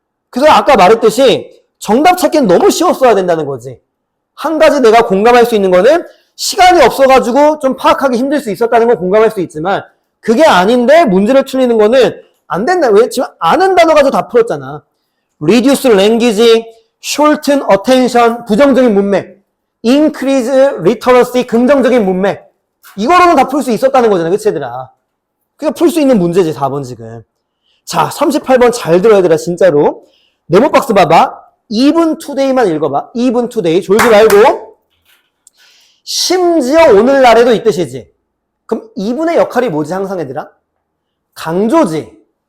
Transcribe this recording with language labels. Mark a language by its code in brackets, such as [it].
[ko] 그래서 아까 말했듯이 정답 찾기는 너무 쉬웠어야 된다는 거지. 한 가지 내가 공감할 수 있는 거는 시간이 없어가지고 좀 파악하기 힘들 수 있었다는 건 공감할 수 있지만 그게 아닌데 문제를 틀리는 거는 안 된다. 왜? 지금 아는 단어 가지고 다 풀었잖아. [en] reduce language, shorten attention, [ko] 부정적인 문맥, [en] increase literacy, [ko] 긍정적인 문맥. 이거로는 다 풀 수 있었다는 거잖아, 그치, 얘들아? 그러니까 풀 수 있는 문제지, 4번 지금. 자, 38번 잘 들어야 되라, 진짜로. 네모박스 봐봐. even today만 읽어봐. [en] even today. [ko] 졸지 말고. 심지어 오늘날에도 이 뜻이지. 그럼 even의 역할이 뭐지, 항상 얘들아? 강조지.